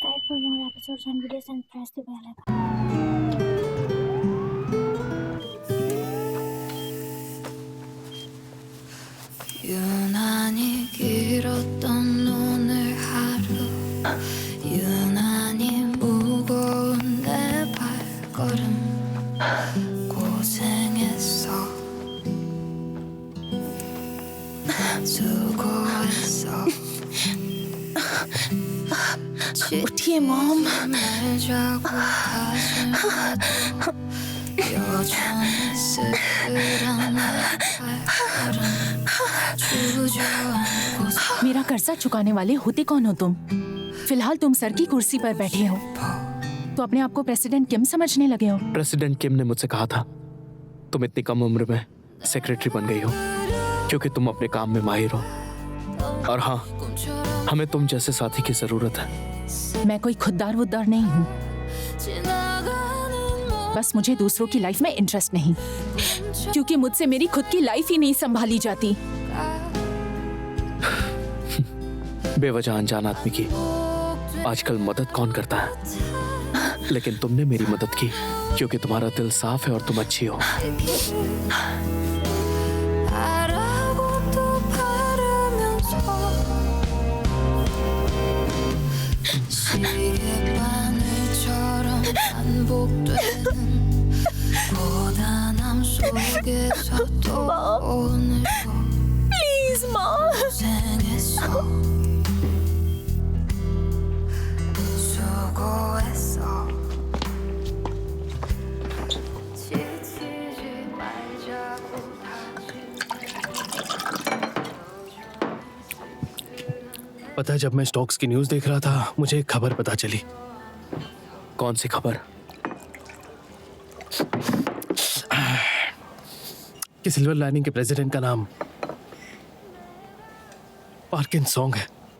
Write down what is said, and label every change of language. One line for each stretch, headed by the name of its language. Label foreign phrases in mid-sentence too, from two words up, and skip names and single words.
English: For more episodes and videos, and press the bell icon.
Korean: 유난히 길었던 오늘 하루, 유난히 무거운 내 발걸음, 고생했어, 수고했어.
Hindi: उठिए मॉम।
Korean: 말자고 하지마도 여전히 쓸쓸한 내 발걸음, 주저앉고
Hindi: मेरा कर्जा चुकाने वाले होते कौन हो तुम? फिलहाल तुम सर की कुर्सी पर बैठे हो तो अपने आप को प्रेसिडेंट किम समझने लगे हो। प्रेसिडेंट किम ने मुझसे कहा था तुम इतनी कम उम्र में सेक्रेटरी बन गई हो क्योंकि तुम अपने काम में माहिर हो, और हाँ, हमें तुम जैसे साथी की जरूरत है। मैं कोई खुददार वुद्दार नहीं हूँ, बस मुझे दूसरों की लाइफ में इंटरेस्ट नहीं, क्योंकि मुझसे मेरी खुद की लाइफ ही नहीं संभाली जाती। बेवजह अनजान आदमी की आजकल मदद कौन करता है, लेकिन तुमने मेरी मदद की क्योंकि तुम्हारा दिल साफ है और तुम अच्छी हो।
Korean: 시계바늘처럼 반복되는 고단함 속에서도 오늘도
Hindi: प्लीज मॉम।
Korean: 고생했어, 수고했어. 지치지 말자고
Hindi: पता है, जब मैं स्टॉक्स की न्यूज़ देख रहा था मुझे एक खबर पता चली। कौन सी खबर? कि सिल्वर लाइनिंग के प्रेसिडेंट का नाम पार्किन सॉन्ग है।